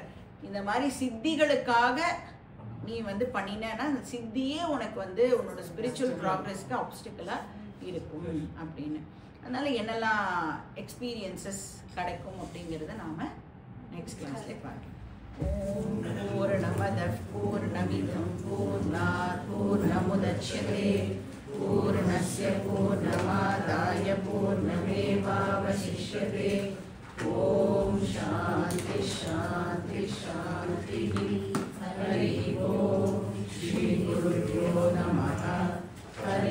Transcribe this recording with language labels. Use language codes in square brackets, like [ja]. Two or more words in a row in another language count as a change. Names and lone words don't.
[ta] இந்த மாதிரி சித்திகளுக்காக நீ வந்து பண்ணினேன்னா அந்த சித்தியே உனக்கு வந்து உன்னோட [en] spiritual progress [ta] ஆப்ஸ்டிக்கலாக இருக்கும் அப்படின்னு. அதனால என்னெல்லாம் எக்ஸ்பீரியன்சஸ் கிடைக்கும் அப்படிங்கிறத நாம் [en] next class [ta] பார்க்கலாம். [sa] ॐ पूर्णमदः पूर्णमिदम् पूर्णात् पूर्णमुदच्यते पूर्णस्य पूर्णमादाय पूर्णमेवावशिष्यते. ॐ शान्ति शान्ति शान्ति. हरि ॐ। श्री गुरुभ्यो नमः.